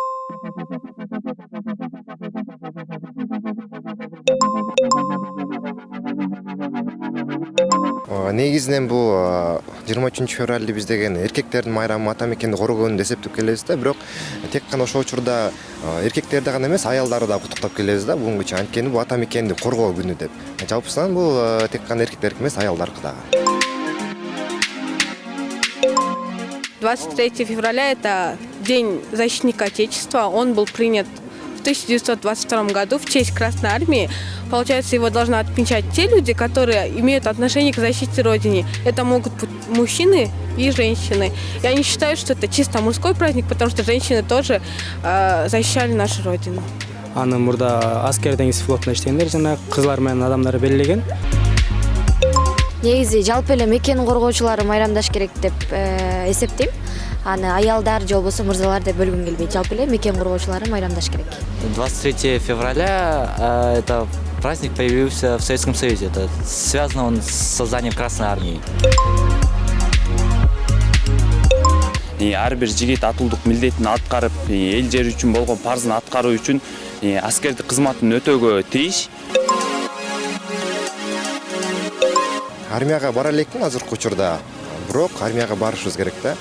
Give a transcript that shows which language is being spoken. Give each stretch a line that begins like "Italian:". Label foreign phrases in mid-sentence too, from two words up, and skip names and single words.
Kyrgyz: Негизинен бул 23 февралды биз деген эркектердин майрамы, ата мекенди коргоonu деп эсептеп келебиз да, бирок тек гана ошол учурда эркектерди гана эмес, аялдарды да куттуктап келебиз да, бүгүнкү күнү. Анткени бул ата мекенди коргоо күнү деп. Жалпысынан бул тек гана эркектердики эмес, аялдардыкы дагы.
Russian: 23 февраля – это День защитника Отечества. Он был принят в 1922 году в честь Красной Армии. Получается, его должны отмечать те люди, которые имеют отношение к защите Родины. Это могут быть мужчины и женщины. Я не считаю, что это чисто мужской праздник, потому что женщины тоже защищали нашу Родину.
Kyrgyz: Аны мурда аскер деңиз флотунда иштегендер жана кызлар менен адамдар белгилеген. Негизи жалпы эле мекен коргоочулары майрамдаш керек деп эсептейм. Аны аялдар же болбосо мырзалар деп бөлгүм келбейт. Жалпы эле мекен коргоочулары майрамдаш керек.
Russian: 23 февраля это праздник появился в Советском Союзе. Это связано он с созданием Красной Армии.
Kyrgyz: Ар бир жигит атуулдук милдетин аткарып, эл жер үчүн болгон парзын аткаруу үчүн аскердик кызматын өтөөгө тийиш. Армияга бара элекмин азыркы учурда, бирок армияга барышыбыз керек да.